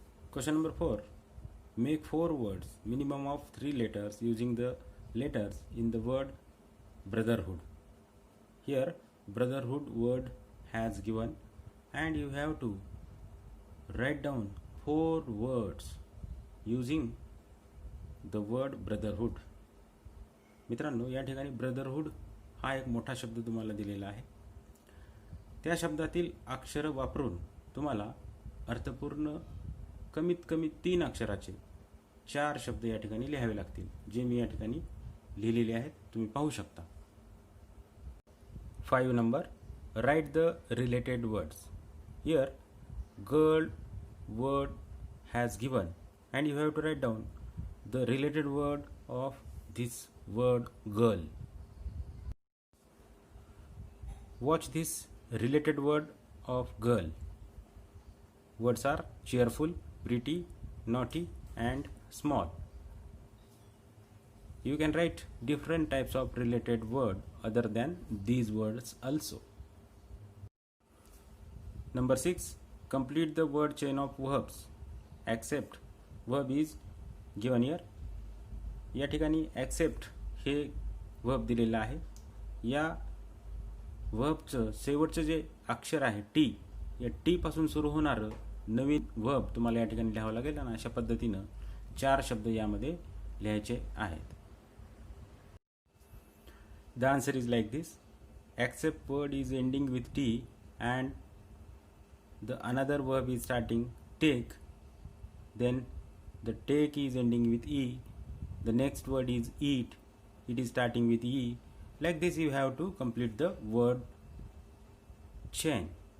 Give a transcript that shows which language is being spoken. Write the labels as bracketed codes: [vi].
[en] Question number 4, make 4 words minimum of 3 letters using the letters in the word brotherhood. Here brotherhood word has given and you have to write down 4 words using the word brotherhood. [mr] मित्रांनो, या ठिकाणी brotherhood हा एक मोठा शब्द तुम्हाला दिलेला आहे. त्या शब्दातील अक्षर वापरून तुम्हाला अर्थपूर्ण कमीत कमी 3 अक्षराचे 4 शब्द या ठिकाणी लिहावे लागतील, जे मी या ठिकाणी लिहिलेले आहेत, तुम्ही पाहू शकता. [en] 5 number, write the related words. Here girl word has given and you have to write down the related word of this word girl. Watch this related word of girl. Words are cheerful, pretty, naughty, and small. You can write different types of related word other than these words also. Number 6. Complete the word chain of verbs. Accept verb is given here. [mr] या ठिकाणी accept हे verb दिलेलं आहे. या verbचं शेवटचं जे अक्षर आहे टी, या टी पासून सुरू होणारं नवीन verb तुम्हाला या ठिकाणी लिहावं लागेल आणि अशा पद्धतीनं 4 शब्द यामध्ये लिहायचे आहेत. [en] The answer is like this. Accept word is ending with T and the another verb is starting take. Then the take is ending with E. The next word is eat. It is starting with E. Like this you have to complete the word chain.